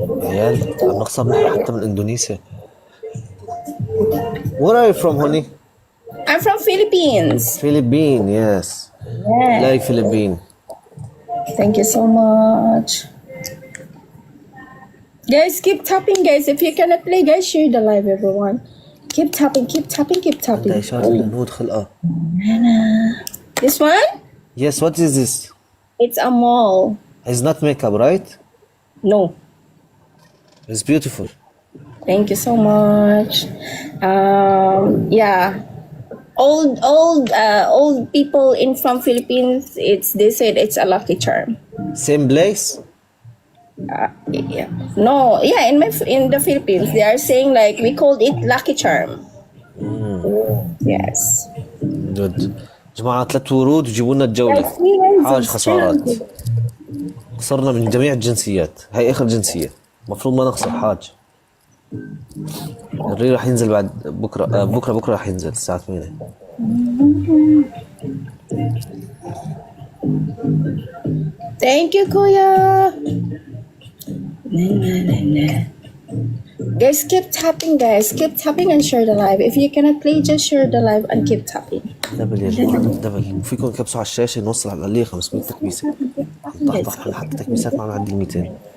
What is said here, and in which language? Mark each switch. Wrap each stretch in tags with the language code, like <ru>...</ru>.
<ar>عيال عم نخسر نحن حتى من إندونيسيا.</ar> <en>Where are you from, honey? I'm from Philippines. Philippine, yes. Yeah. Like Philippine. Thank you so much. Guys, keep tapping, guys. If you cannot play, guys, share the live, everyone. Keep tapping.</en> <ar>عندها إشارة الهنود خلقة.</ar> <en>This one? Yes, what is this? It's a mall. It's not makeup, right? No. It's beautiful. Thank you so much. Yeah. Old people in from Philippines, they said it's a lucky charm. Same place? Yeah. No, yeah, in the Philippines, they are saying like we called it lucky charm. Yes.</en> <ar>جد. جماعة 3 ورود وجيبوا لنا الجولة. حاج خسارات. خسرنا من جميع الجنسيات. هاي آخر جنسية. مفروض ما نخسر حاج. الري راح ينزل بعد بكرة. بكرة راح ينزل الساعة 8.</ar> <en>Thank you, Kuya. Guys, keep tapping, guys. Keep tapping and share the live. If you cannot play, just share the live and keep tapping.</en> <ar>دبل يا جماعة دبل. فيكم تكبسوا على الشاشة نوصل على الأقل 500 تكبيسة. نطحطح نحط تكبيسات ما نعدي 200.</ar>